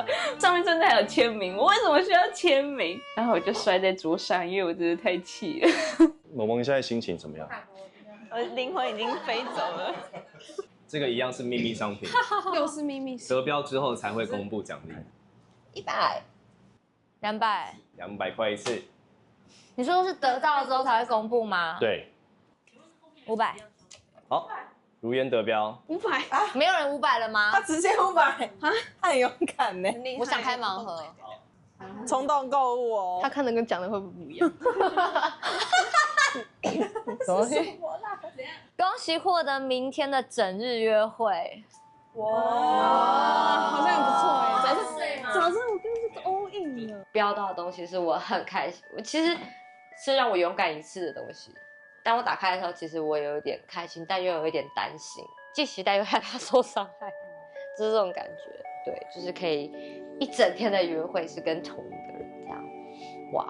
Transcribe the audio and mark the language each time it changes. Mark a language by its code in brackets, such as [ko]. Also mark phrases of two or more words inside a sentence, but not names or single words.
[zh] 上面真的還有簽名，我為什麼需要簽名？然後我就摔在桌上，因為我真的太氣了。萌萌現在心情怎麼樣？我靈魂已經飛走了。這個一樣是秘密商品，又是秘密。得標之後才會公布獎勵。 100。200。 200塊一次。你說是得到了之後才會公布嗎？對。 500。好，如煙得標。 500 啊？沒有人500了嗎？他直接500啊，他很勇敢呢。我想開盲盒。衝動購物哦。他看的跟講的會不一樣。恭喜獲得明天的整日約會。哇，好像很不錯哎。早知道我跟這個 [en] all in [zh] 了。標到的東西是我很開心，其實是讓我勇敢一次的東西。當我打開的時候，其實我有一點開心，但又有一點擔心，既期待又害怕受傷害，就是這種感覺。對，就是可以一整天的約會是跟同一個人這樣，哇。